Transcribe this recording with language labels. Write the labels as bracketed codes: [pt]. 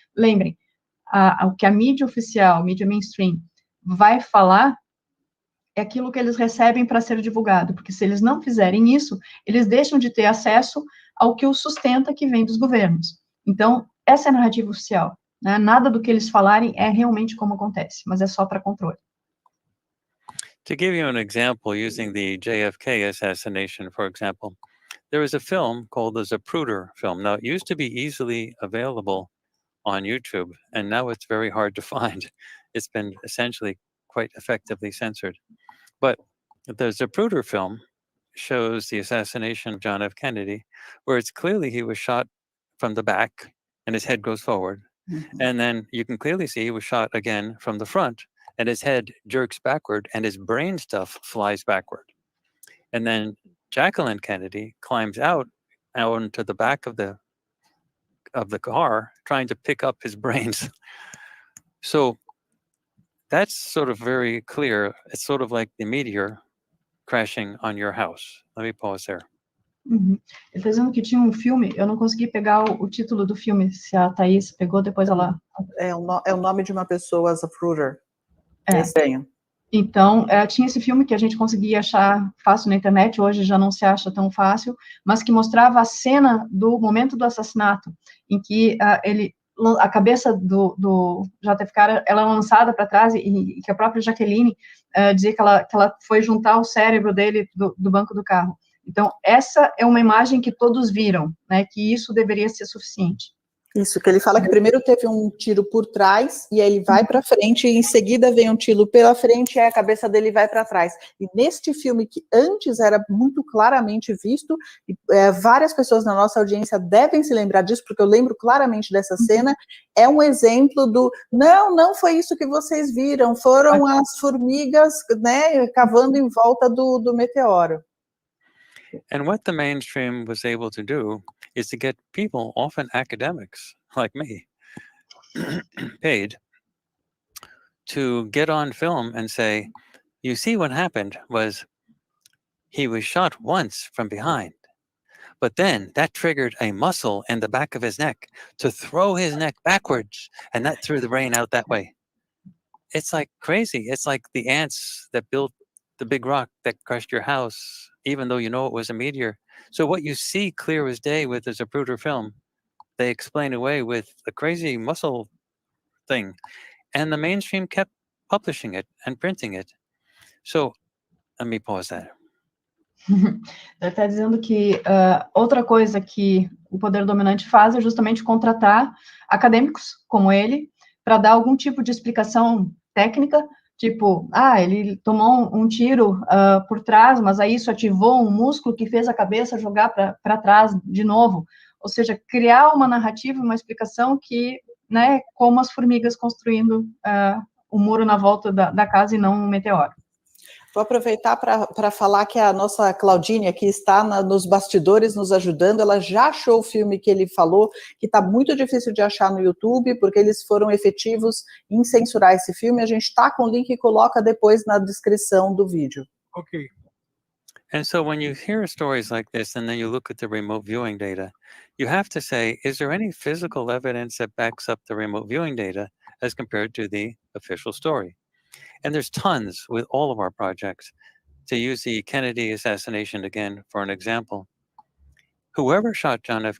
[pt] Lembrem, o que a mídia oficial, a mídia mainstream, vai falar é aquilo que eles recebem para ser divulgado, porque se eles não fizerem isso, eles deixam de ter acesso ao que os sustenta que vem dos governos. Então, essa é a narrativa oficial, né? Nada do que eles falarem é realmente como acontece, mas é só para controle. [en] To give you an example, using the JFK assassination, for example, there was a film called the Zapruder film. Now, it used to be easily available on YouTube, and now it's very hard to find. It's been essentially quite effectively censored. But the Zapruder film shows the assassination of John F. Kennedy, where it's clearly he was shot from the back and his head goes forward. Mm-hmm. And then you can clearly see he was shot again from the front and his head jerks backward and his brain stuff flies backward. And then Jacqueline Kennedy climbs out onto the back of the car trying to pick up his brains. So that's sort of very clear. It's sort of like the meteor crashing on your house. Let me pause there. Uhum. [pt] Ele está dizendo que tinha um filme, eu não consegui pegar o título do filme, se a Taís pegou, depois ela... É o nome de uma pessoa, Zapruder. Tenho. Então, tinha esse filme que a gente conseguia achar fácil na internet, hoje já não se acha tão fácil, mas que mostrava a cena do momento do assassinato, em que a cabeça do JFK, ela é lançada para trás e que a própria Jaqueline dizia que ela foi juntar o cérebro dele do banco do carro. Então, essa é uma imagem que todos viram, né, que isso deveria ser suficiente. Isso, que ele fala que primeiro teve um tiro por trás, e aí ele vai para frente, e em seguida vem um tiro pela frente, e aí a cabeça dele vai para trás. E neste filme, que antes era muito claramente visto, várias pessoas na nossa audiência devem se lembrar disso, porque eu lembro claramente dessa cena, é um exemplo do, não foi isso que vocês viram, foram as formigas, né, cavando em volta do meteoro. [en] And what the mainstream was able to do is to get people, often academics like me, paid to get on film and say, you see what happened was he was shot once from behind, but then that triggered a muscle in the back of his neck to throw his neck backwards, and that threw the brain out that way. It's like crazy. It's like the ants that built the big rock that crushed your house, even though you know it was a meteor. So what you see clear as day with the Zapruder film, they explain away with a crazy muscle thing. And the mainstream kept publishing it and printing it. So let me pause that. [pt] Ele está dizendo que outra coisa que o poder dominante faz é justamente contratar acadêmicos como ele para dar algum tipo de explicação técnica, tipo, ele tomou um tiro por trás, mas aí isso ativou um músculo que fez a cabeça jogar para trás de novo. Ou seja, criar uma narrativa, uma explicação que, né, como as formigas construindo o muro na volta da casa e não um meteoro. Vou aproveitar para falar que a nossa Claudine aqui está nos bastidores nos ajudando. Ela já achou o filme que ele falou, que está muito difícil de achar no YouTube, porque eles foram efetivos em censurar esse filme. A gente está com o link e coloca depois na descrição do vídeo. Ok. [en] And so when you hear stories like this and then you look at the remote viewing data, you have to say, is there any physical evidence that backs up the remote viewing data as compared to the official story? And there's tons with all of our projects. To use the Kennedy assassination again for an example, whoever shot John F.